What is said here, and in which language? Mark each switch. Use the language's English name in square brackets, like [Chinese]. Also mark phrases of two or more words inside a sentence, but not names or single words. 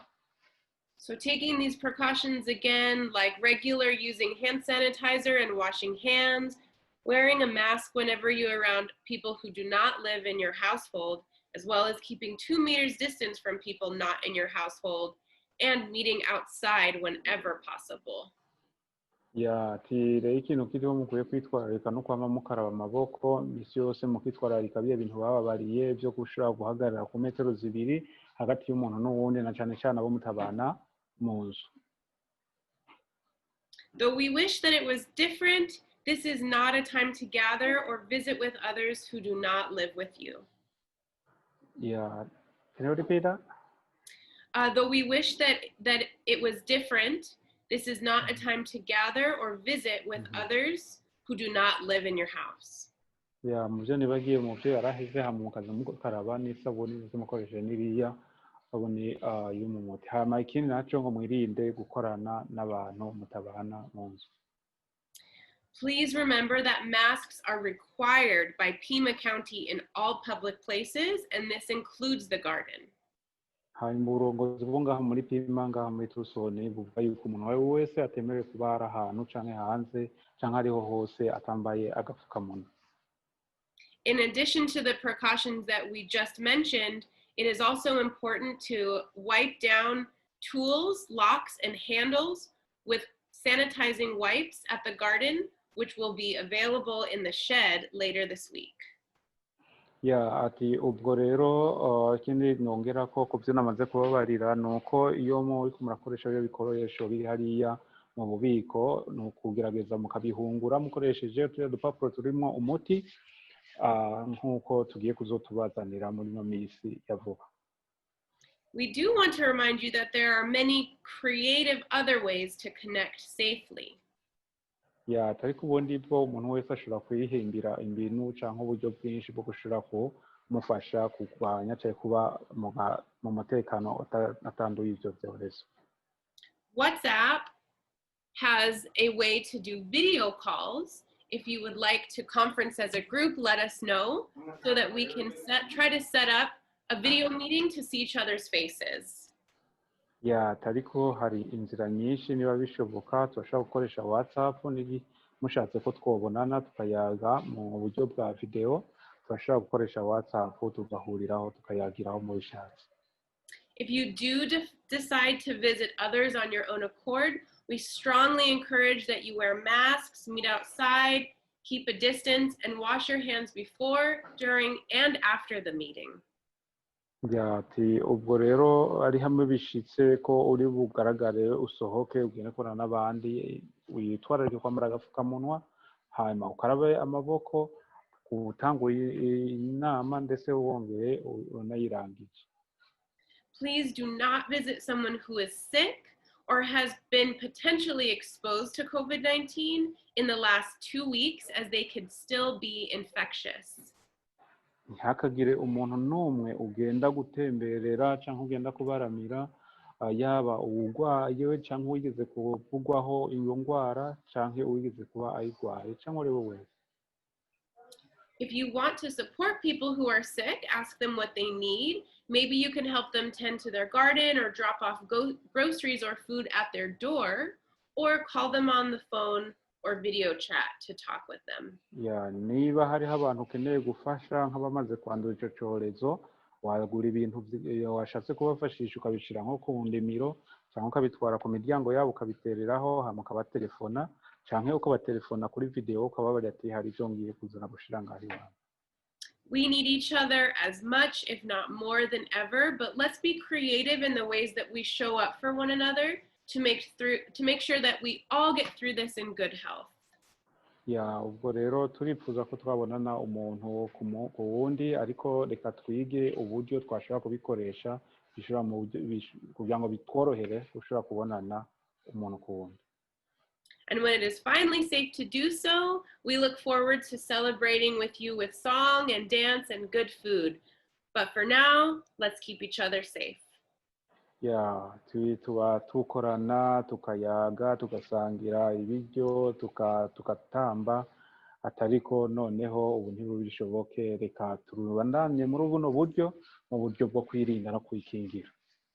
[English] So taking these precautions again, like regular using hand sanitizer and washing hands, wearing a mask whenever you're around people who do not live in your household, as well as keeping 2 meters distance from people not in your household, and meeting outside whenever possible. [Kinyarwanda] Rero ikintu kiriho mukwiye kwitwararika no kwama mukaraba amaboko misi yose, mukitwararika bya bintu bababariye byo gushobora guhagarara ku metero 2 hagati y'umuntu n'uwundi, na cyane cyane abo mutabana mu nzu. [English] Though we wish that it was different, this is not a time to gather or visit with others who do not live with you. Can you repeat that? Though we wish that it was different, this is not a time to gather or visit with others who do not live in your house. [Rundi] Muvyo nibagiye muvyo yaraheze hamwe mukaza mukaraba n'isabuni mukoresheje n'iriya sabuni y'umumuti. Hama ikindi naco ngo mwirinde gukorana n'abantu mutabana mu nzu. [English] Please remember that masks are required by Pima County in all public places, and this includes the garden. [Rundi] Hanyuma uburongozi bwo ngaha muri Pima ngaha muri Tusoni buvuga yuko umuntu wese atemerewe kuba ari ahantu canke hanze canke ariho hose atambaye agapfukamunwa. [English] In addition to the precautions that we just mentioned, it is also important to wipe down tools, locks, and handles with sanitizing wipes at the garden, which will be available in the shed later this week. [Rundi] ya ati ubwo rero ikindi nongera ko ku byo namaze kubabarira ni uko iyo muriko murakoresha ibyo bikoresho biri hariya mu bubiko ni ukugerageza mukabihungura mukoresheje turiya dupapuro turimo umuti nk'uko tugiye kuzotubazanira muri ino minsi ya vuba. [English] We do want to remind you that there are many creative other ways to connect safely. [Kinyarwanda] Ya ariko ubundi bwo umuntu wese ashobora kwihimbira ibintu cyangwa uburyo bwinshi bwo gushobora kumufasha kurwanya cyangwa kuba mu mutekano atanduye ibyo byorezo. [English] WhatsApp has a way to do video calls. If you would like to conference as a group, let us know so that we can try to set up a video meeting to see each other's faces. [Rundi] Ya ariko hari inzira nyinshi niba bishoboka turashobora gukoresha WhatsApp mushatse ko twobonana tukayaga mu buryo bwa video turashobora gukoresha WhatsApp tugahuriraho tukayagiraho mu bishatse. [English] If you do decide to visit others on your own accord, we strongly encourage that you wear masks, meet outside, keep a distance, and wash your hands before, during, and after the meeting. [Rundi] Ati ubwo rero ari hamwe bishitse ko uri bugaragare usohoke ugende kubona n'abandi witwararike kwambara agapfukamunwa hanyuma ukarabe amaboko utanguye inama ndetse wongeye unayirangije. [English] Please do not visit someone who is sick or has been potentially exposed to COVID-19 in the last 2 weeks, as they could still be infectious. [Kinyarwanda] Ntihakagire umuntu n'umwe ugenda gutemberera cyangwa ugenda kubaramira yaba uwurwaye cyangwa uwigeze kuvugwaho iyo ndwara cyangwa uwigeze kuba ayirwaye cyangwa uri we wese. [English] If you want to support people who are sick, ask them what they need. Maybe you can help them tend to their garden or drop off groceries or food at their door, or call them on the phone or video chat to talk with them. [Rundi] Ya niba hariho abantu ukeneye gufasha nk'abamaze kwandura icyo cyorezo wagura ibintu washatse kubafashisha ukabishyira nko ku ndimiro cyangwa ukabitwara ku miryango yabo ukabitereraho hama ukabatelefona cyangwa ukabatelefona kuri video ukababarira ati hari ibyo ngiye kuzana gushira ngaho iwawe. [English] We need each other as much, if not more than ever, but let's be creative in the ways that we show up for one another to make sure that we all get through this in good health. [Kinyarwanda] Ya ubwo rero turifuza ko twabonana umuntu ku wundi ariko reka twige uburyo twashobora kubikoresha bishobora mu kugira ngo bitworohere gushobora kubonana umuntu ku wundi. [English] And when it is finally safe to do so, we look forward to celebrating with you with song and dance and good food. But for now, let's keep each other safe. [Rundi] Ya tuba tukorana tukayaga tugasangira ibiryo tugatamba atariko noneho ubu ntibishoboke reka turubandanye muri buno buryo mu buryo bwo kwirinda no kwikingira.